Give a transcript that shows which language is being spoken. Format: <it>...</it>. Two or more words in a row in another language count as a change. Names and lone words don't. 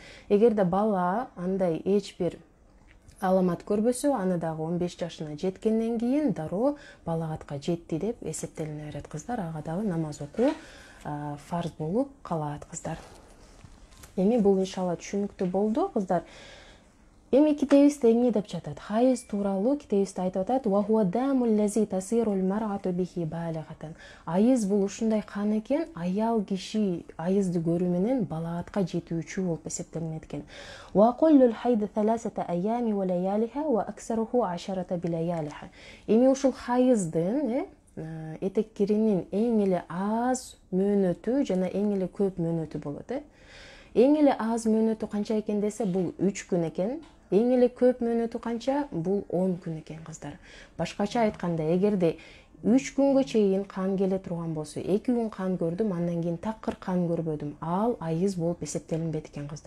<ky>Эгерде бала андай эч бир аламат көрбөсө, аны дагы 15 жашына жеткенден кийин дароо балагатка жетти деп эсептелине берет кыздар. Ага дагы намаз окуу фарз болуп калат кыздар. Эми бул иншалла түшүнүктүү болду кыздар. Эми китебибизде эмне деп жатат? Хайыз тууралуу китебибизде айтып атат:</ky> <ar>"وهو الدم الذي تصير المرأة به بالغة."</ar> <ky>Айыз бул ушундай кан экен, аял киши айызды көрүү менен балагатка жетүүчү болуп эсептелинет экен.</ky> <ar>"وأقل الحيض ثلاثة أيام ولياليها وأكثره 10 بلياليها."</ar> <ky>Эми ушул хайыздын, этек киринин эң эле аз мөөнөтү жана эң эле көп мөөнөтү болот. Эң эле аз мөөнөтү канча экен десе, бул 3 күн экен. Эң эле көп мөөнөтү канча? Бул 10 күн экен кыздар. Башкача айтканда, эгерде 3 күнгө чейин кан келе турган болсо, 2 күн кан көрдүм, андан кийин такыр кан көрбөдүм, ал айыз болуп эсептелинбейт экен кыздар.</ky>